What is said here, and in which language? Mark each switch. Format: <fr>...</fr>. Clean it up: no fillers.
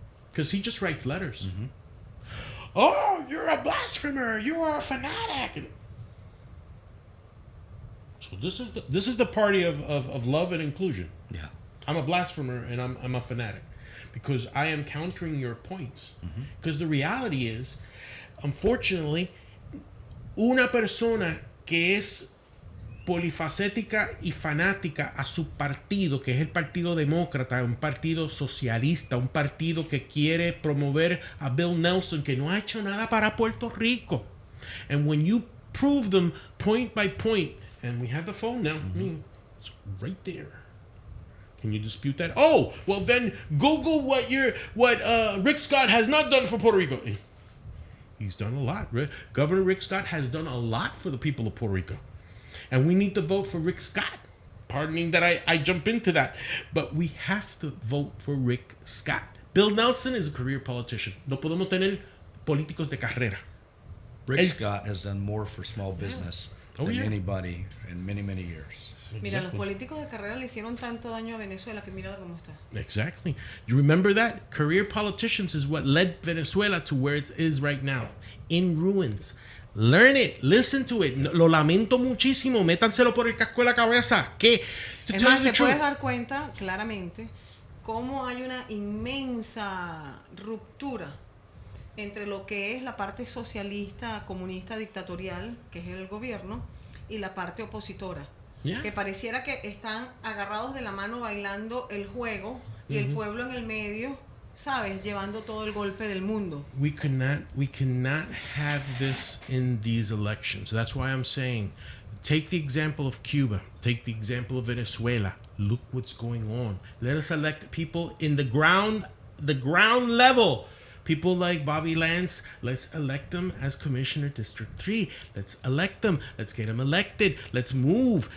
<en>Because he just writes letters. Mm-hmm. Oh, you're a blasphemer. You are a fanatic. So this is the party of love and inclusion. Yeah. I'm a blasphemer and I'm a fanatic because I am countering your points. Because the reality is, unfortunately,</en> <es>una persona que es polifacética y fanática a su partido, que es el Partido Demócrata, un partido socialista, un partido que quiere promover a Bill Nelson, que no ha hecho nada para Puerto Rico.</es> <en>And when you prove them point by point, and we have the phone now, it's right there. Can you dispute that? Oh, well then Google what Rick Scott has not done for Puerto Rico. He's done a lot. Governor Rick Scott has done a lot for the people of Puerto Rico. And we need to vote for Rick Scott. Pardoning that I jump into that. But we have to vote for Rick Scott. Bill Nelson is a career politician.</en> <es>No podemos tener políticos de carrera.</es> <en>Rick Scott has done more for small business than anybody in many, many years.</en> <es>Mira, los políticos de carrera le hicieron tanto daño a Venezuela que mira cómo está.</es> <en>Exactly. You remember that? Career politicians is what led Venezuela to where it is right now. In ruins. Learn it, listen to it.</en> <es>Lo lamento muchísimo. Métanselo por el casco de la cabeza. Que, es más, te puedes dar cuenta claramente cómo hay una inmensa ruptura entre lo que es la parte socialista, comunista, dictatorial, que es el gobierno, y la parte opositora. Yeah. Que pareciera que están agarrados de la mano bailando el juego y el pueblo en el medio, ¿sabes? Llevando todo el golpe del mundo.</es> <en>We cannot have this in these elections. That's why I'm saying, take the example of Cuba. Take the example of Venezuela. Look what's going on. Let us elect people in the ground level. People like Bobby Lance, let's elect them as Commissioner District 3. Let's elect them. Let's get him elected. Let's move.</en>